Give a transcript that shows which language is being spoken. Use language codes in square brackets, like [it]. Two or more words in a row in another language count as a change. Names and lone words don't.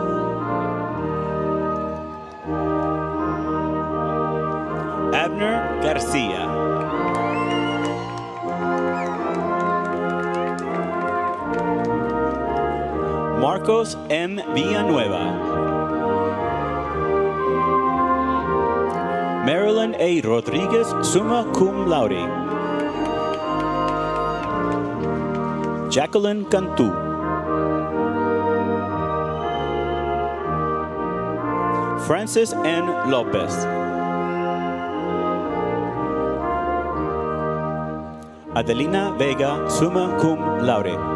[en] Abner García. Marcos M. Villanueva. Marilyn A. Rodriguez, [la] summa cum laude. Jacqueline Cantu. [en] Francis N. Lopez. [la] Adelina Vega, summa cum laude.